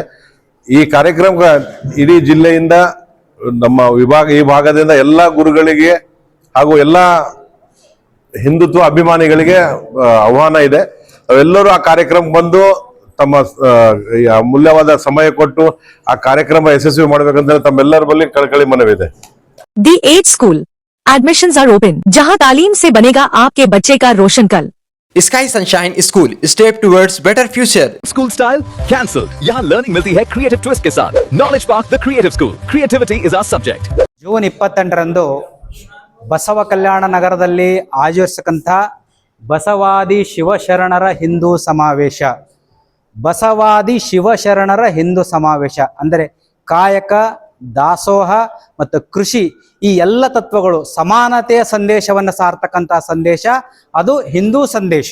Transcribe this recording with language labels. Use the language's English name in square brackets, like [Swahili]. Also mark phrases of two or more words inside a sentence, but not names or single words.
[Kannada] ಈ ಕಾರ್ಯಕ್ರಮ ಇಡೀ ಜಿಲ್ಲೆಯಿಂದ ನಮ್ಮ ಈ ಭಾಗದಿಂದ ಎಲ್ಲ ಗುರುಗಳಿಗೆ ಹಾಗೂ ಎಲ್ಲ ಹಿಂದುತ್ವ ಅಭಿಮಾನಿಗಳಿಗೆ ಆಹ್ವಾನ ಇದೆ. ಅವೆಲ್ಲರೂ ಆ ಕಾರ್ಯಕ್ರಮ ಬಂದು ತಮ್ಮ ಅಮೂಲ್ಯವಾದ ಸಮಯ ಕೊಟ್ಟು ಆ ಕಾರ್ಯಕ್ರಮ ಯಶಸ್ವಿ ಮಾಡಬೇಕಂತ ತಮ್ಮೆಲ್ಲರ ಬಳಿ ಕಳಕಳಿ ಮನವಿದೆ. [English] The Edge School admissions are open, [Hindi] जहां तालीम से बनेगा आपके बच्चे का रोशन कल. [English] Sky Sunshine School, step towards better future. school style cancel, [Hindi] यहाँ लर्निंग मिलती है [English] creative twist [Hindi] के साथ. [English] Knowledge Park The Creative School, creativity is our subject. [Kannada] ಜೂನ್ 28ರಂದು ಬಸವ ಕಲ್ಯಾಣ ನಗರದಲ್ಲಿ ಆಯೋಜಿಸತಕ್ಕಂಥ ಬಸವಾದಿ ಶಿವಶರಣರ ಹಿಂದೂ ಸಮಾವೇಶ. ಬಸವಾದಿ ಶಿವಶರಣರ ಹಿಂದೂ ಸಮಾವೇಶ ಅಂದರೆ ಕಾಯಕ, ದಾಸೋಹ ಮತ್ತು ಕೃಷಿ ಈ ಎಲ್ಲ ತತ್ವಗಳು ಸಮಾನತೆಯ ಸಂದೇಶವನ್ನು ಸಾರ್ತಕ್ಕಂಥ ಸಂದೇಶ, ಅದು ಹಿಂದೂ ಸಂದೇಶ.